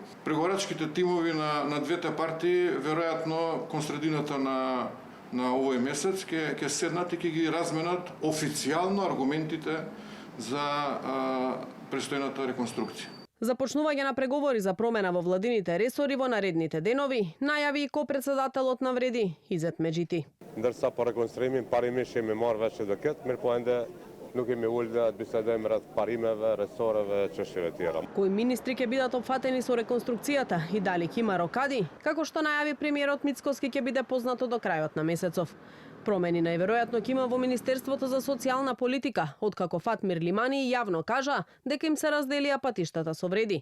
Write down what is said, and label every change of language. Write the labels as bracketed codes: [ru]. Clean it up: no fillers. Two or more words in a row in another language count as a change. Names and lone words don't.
[mk] Преговарачките тимови на двете партии веројатно кон средината на овој месец ќе седнат и ќе ги разменат официјално аргументите за престојната реконструкција. Започнување на преговори за промена во владините ресори во наредните денови, најави и ко-председателот на Вреди Изет Меджити. [sq] Ndërsa po rekonstruimin parimisht jemi marrë vesh edhe këtë, mirë po ende nuk kemi ulë bisedojmë rreth parimeve, resoreve, çështjeve tjera. [mk] Кои министри ќе бидат опфатени со реконструкцијата и дали ќе има рокади, како што најави премиерот Мицкоски, ќе биде познато до крајот на месецов. Промени најверојатно ќе има во Министерството за социјална политика, откако Фатмир Лимани јавно кажа дека им се разделија патиштата со вреди.